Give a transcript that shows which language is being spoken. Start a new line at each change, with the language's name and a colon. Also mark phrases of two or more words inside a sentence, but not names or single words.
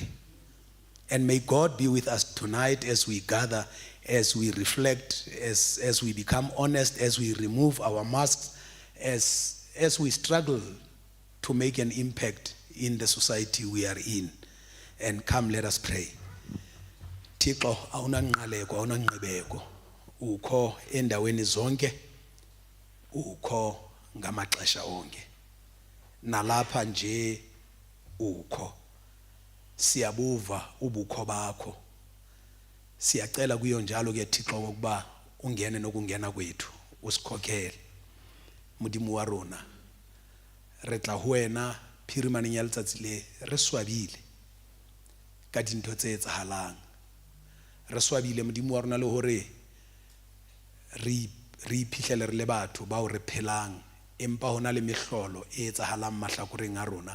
English: And may God be with us tonight as we gather, as we reflect, as we become honest, as we remove our masks, as we struggle to make an impact in the society we are in. And come, let us pray.
Xhosa: Thixo awunanqaleko awunanqibeko ukho endaweni zonke, ukho ngamaxesha onke, nalapha nje ukho. Siyabuva ubukho bakho, siyacela kuyo njalo ke Thixo ukuba ungene nokungena kwethu, usikhokhele
Southern Sotho: modimo wa rona. Re tla ho wena phirimaneng ya letsatsi le, re swabile ka dintho tse etsahalang. Re swabile modimo wa rona le hore re iphihlele re le batho ba o re phelang, empa hona le mehlolo e etsahalang mahlakoreng a rona.